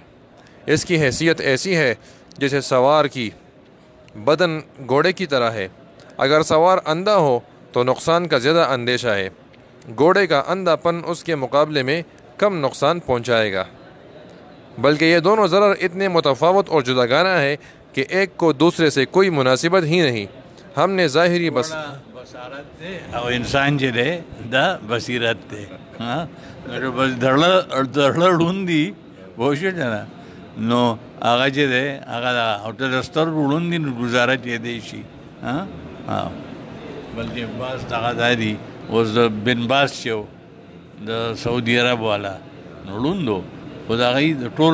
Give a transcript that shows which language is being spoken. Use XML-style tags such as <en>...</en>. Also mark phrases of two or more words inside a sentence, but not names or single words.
<ur>اس کی حیثیت ایسی ہے جیسے سوار کی بدن گھوڑے کی طرح ہے، اگر سوار اندھا ہو تو نقصان کا زیادہ اندیشہ ہے، گھوڑے کا اندھا پن اس کے مقابلے میں کم نقصان پہنچائے گا، بلکہ یہ دونوں ضرر اتنے متفاوت اور جداگانہ ہے کہ ایک کو دوسرے سے کوئی مناسبت ہی نہیں۔ ہم نے ظاہری</ur> <ps>بصارت دی او انسان چې دی دا بصیرت دی، بس دړه ړوند دي پوه شوې که نه، نو هغه چې دی هغه ورته د سترګو ړوند دي نو ګزاره کېدی شي۔ بلکې بعض دغه دا دي، اوس د بن باز چې و د سعودي عرب والا نو ړوند و، خو د هغوی د ټول</ps>